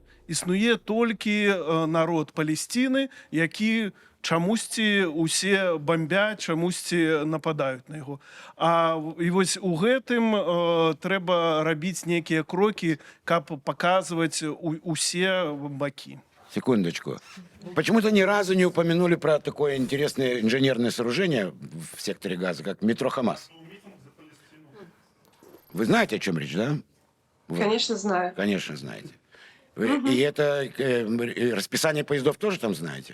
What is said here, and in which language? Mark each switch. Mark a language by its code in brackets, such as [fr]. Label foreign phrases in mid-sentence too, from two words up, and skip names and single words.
[be] Існуе толькі народ Палестины, які чамусьці усе бомбяць, чамусьці нападаюць на яго. І вось у гэтым трэба рабіць нейкія крокі, каб паказваць усе бакі. [ru] Секундочку. Почему-то ни разу не упомянули про такое интересное инженерное сооружение в секторе Газа, как метро Хамас. Вы знаете, о чем речь, да? Конечно, знаю. Конечно, знаете. И это расписание поездов тоже там знаете?